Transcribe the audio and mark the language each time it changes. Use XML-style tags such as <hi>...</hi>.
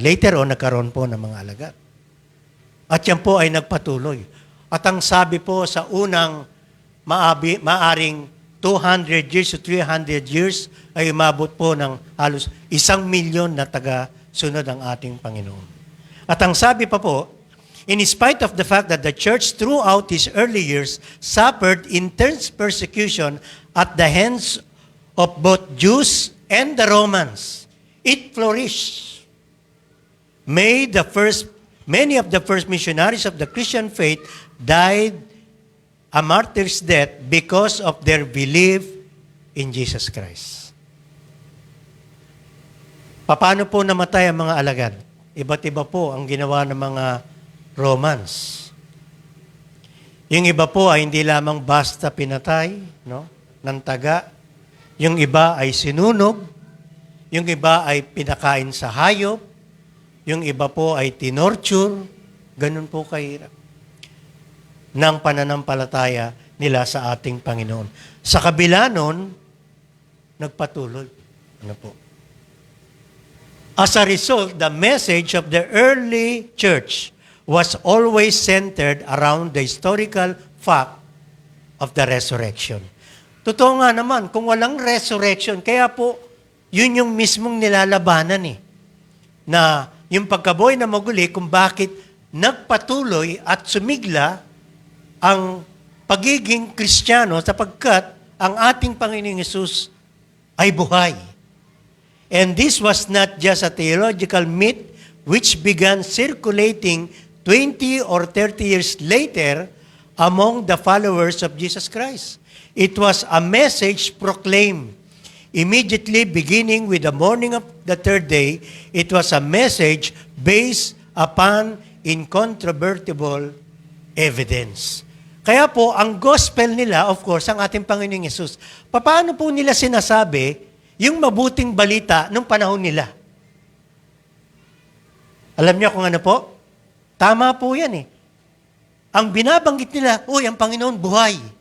<tl>Later on, nagkaroon po ng mga alagad. At yan po ay nagpatuloy. At ang sabi po sa unang maaring 200 years to 300 years ay umabot po ng halos 1,000,000 na taga-sunod ang ating Panginoon. At ang sabi pa po,</tl> <en>in spite of the fact that the church throughout his early years suffered intense persecution at the hands of both Jews and the Romans, it flourished. Many of the first missionaries of the Christian faith died a martyr's death because of their belief in Jesus Christ.</en> <tl>Paano po namatay ang mga alagad? Iba't iba po ang ginawa ng mga Romans. Yung iba po ay hindi lamang basta pinatay, ng taga. Yung iba ay sinunog. Yung iba ay pinakain sa hayop. Yung iba po ay tinorture. Ganun po kahirap ng pananampalataya nila sa ating Panginoon. Sa kabila nun, nagpatuloy. Ano po?</tl> <en>As a result, the message of the early church was always centered around the historical fact of the resurrection.</en> <tl>Totoo nga naman, kung walang resurrection, kaya po yun yung mismong nilalabanan eh. Na yung pagkabuhay na maguli kung bakit nagpatuloy at sumigla ang pagiging Kristiyano sapagkat ang ating Panginoong Hesus ay buhay.</tl> <en>And this was not just a theological myth which began circulating 20 or 30 years later among the followers of Jesus Christ. It was a message proclaimed immediately beginning with the morning of the third day. It was a message based upon incontrovertible evidence.</en> <tl>Kaya po, ang gospel nila,</tl> <en>of course,</en> <tl>ang ating Panginoong Yesus. Paano po nila sinasabi yung mabuting balita nung panahon nila? Alam niyo kung ano po? Tama po yan eh. Ang binabanggit nila, ang Panginoon buhay.</tl>